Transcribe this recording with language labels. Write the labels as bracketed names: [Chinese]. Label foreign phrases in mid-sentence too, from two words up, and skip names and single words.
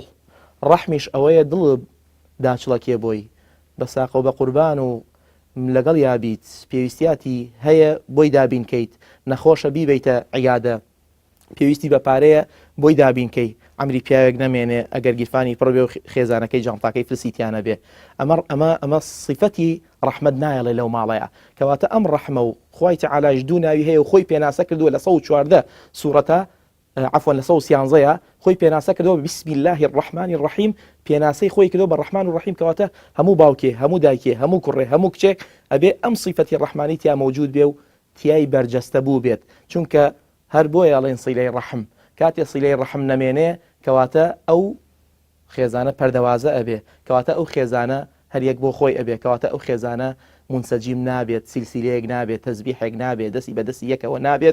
[Central Kurdish] ڕەحمیش ئەوەیە دڵ داچڵەکێ بۆی بە ساق و بە قوربان و لەگەڵ یابیت پێویستیاتی هەیە بۆی دابینکەیت، نەخۆشە بیبیتە عیادە پێویستی بە پارەیە بۆی دابینکەی، ئەمری پیاوێک نەمێنێ ئەگەر گیرفانی پڕ بێ و خێزانەکەی جانتاکەی فرسیتیانە بێ. ئەمە صفەتی ڕەحمەت نایەڵێ لەو ماڵەیە. کەواتە ئەم ڕەحمە و خوای تەعالی دوو ناوی هەیە و خۆی پێناسە کردووە لە 114 سوورەتە عفوا لە 113 خۆی پێناسە کردەوە [Arabic] بسم الله الرحمن الرحیم. [Central Kurdish] پێناسەی خۆی کردەوە بە ڕەحمان و ڕەحیم. کەواتە هەموو باوکێ، هەموو دایکێ، هەموو کوڕێ، هەموو کچێک ئەبێ ئەم صفەتی ڕەحمانی تیا مەوجود بێ و تیای بەرجەستە بوو بێت. چونکە هەر بۆیە ئەڵێن سیلەی ڕەحم. کاتێ سیلەی ڕەحم نەمێنێ کەواتە ئەو خێزانە پەردەوازە ئەبێ، کەواتە ئەو خێزانە هەر یەک بۆ خۆی ئەبێ، کەواتە ئەو خێزانە منسەجیم نابێت، سیلسیلەیەک نابێت، تەزبیحێک نابێت، دەستی بەدەستی یەکەوە نابێت.